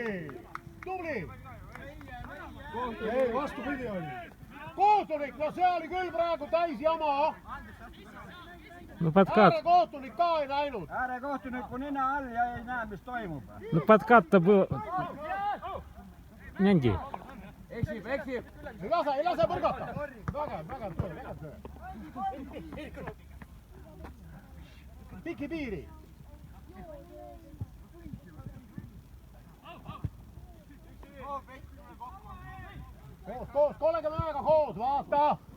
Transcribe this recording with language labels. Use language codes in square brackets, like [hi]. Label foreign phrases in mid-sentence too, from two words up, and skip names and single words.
[et] Tubli! Ei, vastupidi oli. Kohtunik, no see oli küll praegu täis jama. [ru] No подкат. [et] Äärekohtunik ka ei näinud. Äärekohtuniku nina all ja ei näe, mis toimub. [ru] No подкат-то был... [et] Nängi. Eksib. Ei lase põrgata. Vägev töö. Piki piiri. Koos, 30 koos, vaata!